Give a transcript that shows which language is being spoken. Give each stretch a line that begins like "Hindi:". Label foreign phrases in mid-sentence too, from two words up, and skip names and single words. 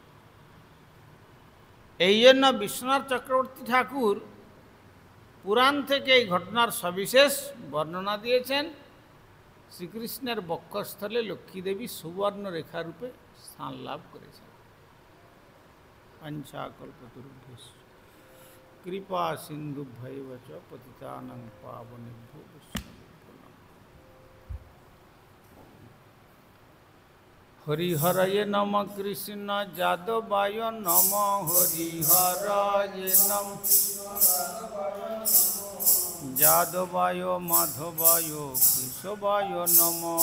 Bangla: এই জন্য বিশ্বনাথ চক্রবর্তী ঠাকুর পুরাণ থেকে এই ঘটনার সবিশেষ বর্ণনা দিয়েছেন। শ্রীকৃষ্ণের বক্ষস্থলে লক্ষ্মীদেবী সুবর্ণ রেখারূপে স্থান লাভ করেছেন।
Sanskrit: পঞ্চাকল্পতরুভ্যশ্চ কৃপা সিন্ধুভ্যৈব চ পতিতানাং পাবনেভ্যো বৈষ্ণবেভ্যো নমঃ। হরিহরয়ে নম কৃষ্ণ যাদবায় নম, হরিহরয়ে নম যাদবায় মাধবায় কেশবায় নম।